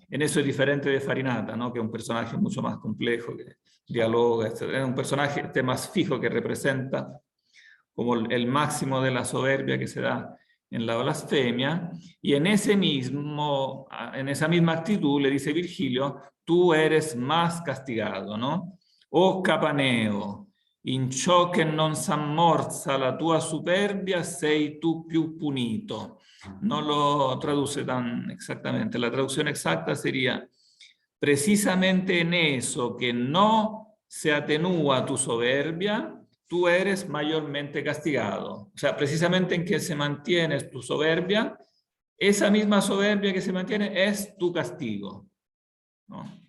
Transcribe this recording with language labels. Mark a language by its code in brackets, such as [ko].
[es] En eso es diferente de Farinata, ¿no? Que es un personaje mucho más complejo, que dialoga, etc. Es un personaje más fijo que representa como el máximo de la soberbia que se da en la blasfemia, y en esa misma actitud le dice Virgilio, tú eres más castigado, ¿no? [it] Oh Capaneo, in ciò che non s'ammorza la tua superbia sei tu più punito. [es] No lo traduce tan exactamente, la traducción exacta sería, precisamente en eso que no se atenúa tu soberbia, tú eres mayormente castigado. O sea, precisamente en que se mantiene tu soberbia, esa misma soberbia que se mantiene es tu castigo, ¿no?